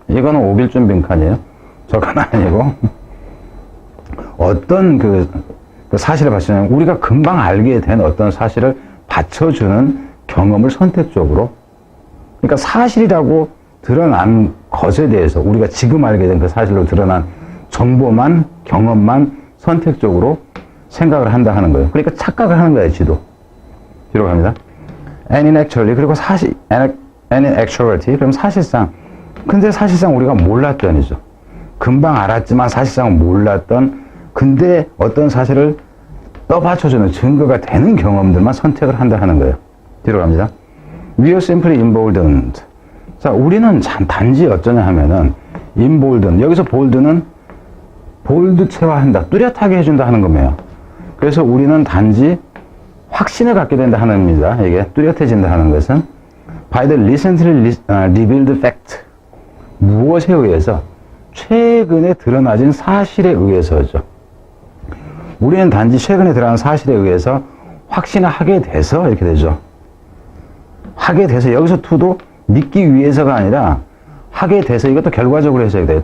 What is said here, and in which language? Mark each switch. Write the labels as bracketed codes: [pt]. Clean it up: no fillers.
[ko] 이거는 오길준 빈칸이에요. 저건 아니고 어떤 그 사실을 받쳐주는, 우리가 금방 알게 된 어떤 사실을 받쳐주는 경험을 선택적으로, 그러니까 사실이라고 드러난 것에 대해서 우리가 지금 알게 된 그 사실로 드러난 정보만, 경험만 선택적으로 생각을 한다 하는 거예요. 그러니까 착각을 하는 거예요. [en] 뒤로 갑니다. And in actually, [ko] 그리고 [en] and in actuality, [ko] 그럼 사실상 근데 사실상 우리가 몰랐던이죠. 금방 알았지만 사실상 몰랐던, 근데 어떤 사실을 떠받쳐주는 증거가 되는 경험들만 선택을 한다 하는 거예요. 뒤로 갑니다. [en] We are simply emboldened. [ko] 자, 우리는 단지 어쩌냐 하면은 emboldened. 여기서 bold는 볼드체화한다, 뚜렷하게 해준다 하는 겁니다. 그래서 우리는 단지 확신을 갖게 된다 하는 겁니다. 이게 뚜렷해진다 하는 것은 [en] by the recently revealed fact. [ko] 무엇에 의해서? 최근에 드러나진 사실에 의해서죠. 우리는 단지 최근에 드러난 사실에 의해서 확신을 하게 돼서 이렇게 되죠. 하게 돼서, 여기서 to도 믿기 위해서가 아니라 하게 돼서, 이것도 결과적으로 해석이 돼요.